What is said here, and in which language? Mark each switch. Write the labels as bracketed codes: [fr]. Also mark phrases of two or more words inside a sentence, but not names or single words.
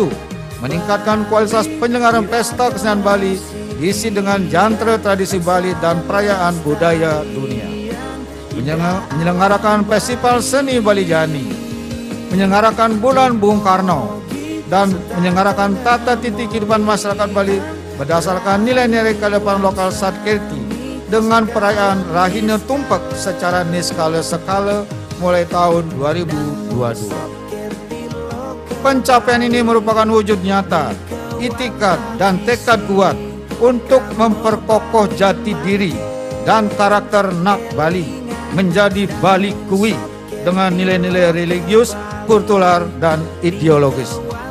[id] meningkatkan kualitas penyelenggaraan pesta kesenian Bali diisi dengan jantre tradisi Bali dan perayaan budaya dunia, menyelenggarakan festival seni Bali Jani, menyelenggarakan bulan Bung Karno, dan menyelenggarakan tata titi kehidupan masyarakat Bali berdasarkan nilai-nilai kearifan lokal Satkerti dengan perayaan Rahina Tumpak secara niskala mulai tahun 2022. Pencapaian ini merupakan wujud nyata, itikad dan tekad kuat untuk memperkokoh jati diri dan karakter Nak Bali menjadi Balikwi dengan nilai-nilai religius, kultural, dan ideologis.